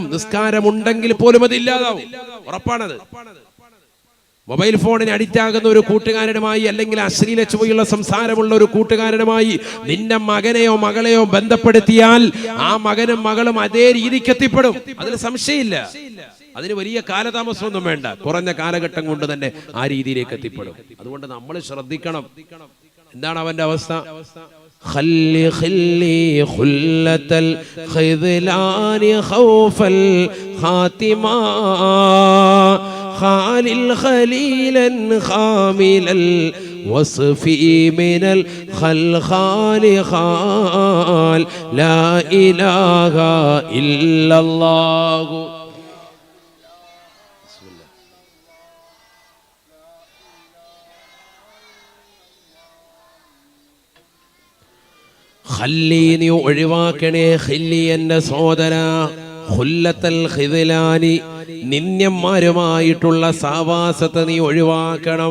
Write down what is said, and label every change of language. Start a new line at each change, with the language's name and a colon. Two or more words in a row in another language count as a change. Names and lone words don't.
Malayalam: നിസ്കാരമുണ്ടെങ്കിൽ പോലും അത് ഇല്ലാതാവും, ഉറപ്പാണത്. മൊബൈൽ ഫോണിന് അഡിക്റ്റ് ആകുന്ന ഒരു കൂട്ടുകാരനുമായി, അല്ലെങ്കിൽ അശ്ലീല ചുവയുള്ള സംസാരമുള്ള ഒരു കൂട്ടുകാരനുമായി നിന്റെ മകനെയോ മകളെയോ ബന്ധപ്പെടുത്തിയാൽ ആ മകനും മകളും അതേ രീതിക്ക് എത്തിപ്പെടും. അതിൽ സംശയമില്ല. അതിന് വലിയ കാലതാമസമൊന്നും വേണ്ട. കുറഞ്ഞ കാലഘട്ടം കൊണ്ട് തന്നെ ആ രീതിയിലേക്ക് എത്തിപ്പെടും. അതുകൊണ്ട് നമ്മൾ ശ്രദ്ധിക്കണം. എന്താണ് അവന്റെ അവസ്ഥ?
Arabic: خلي خلة الخذلان خوف الخاتمة خالل خليلا خامل الوصف من الخلخال خال لا إله إلا الله.
Malayalam: ഖല്ലി, നീ ഒഴിവാക്കണേ. ഖല്ലി, എന്റെ സഹോദര,
Arabic: خلة الخذلان,
Malayalam: നിന്യന്മാരുമായിട്ടുള്ള സാവാസത്തെ നീ ഒഴിവാക്കണം.